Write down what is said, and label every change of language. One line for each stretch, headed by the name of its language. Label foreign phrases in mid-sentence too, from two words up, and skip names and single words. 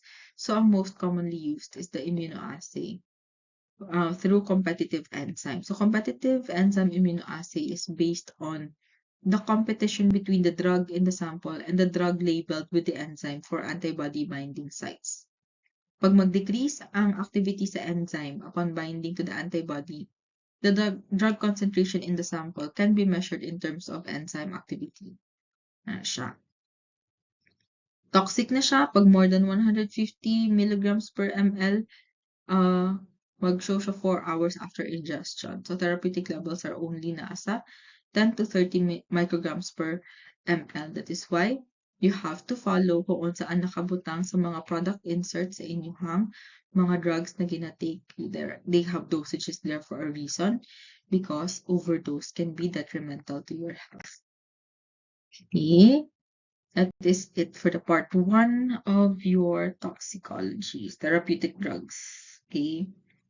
English: So ang most commonly used is the immunoassay through competitive enzyme. So competitive enzyme immunoassay is based on the competition between the drug in the sample and the drug labeled with the enzyme for antibody binding sites.
Hiligaynon: Pag mag-decrease ang
English: activity sa enzyme upon binding to the antibody, the drug concentration in the sample can be measured in terms of enzyme activity.
Hiligaynon: Siya.
English: Toxic
Hiligaynon: na siya pag
English: more than 150 milligrams per ml,
Hiligaynon: mag-show siya
English: 4 hours after ingestion. So therapeutic levels are only nasa 10 to 30 micrograms per ml. That is why you have to follow
Hiligaynon: kung saan nakabutang sa mga
English: product inserts
Hiligaynon: sa inyong mga
English: drugs
Hiligaynon: na ginatake.
English: They have dosages there for a reason, because overdose can be detrimental to your health. Okay, that is it for the part 1 of your toxicology, therapeutic drugs. Okay.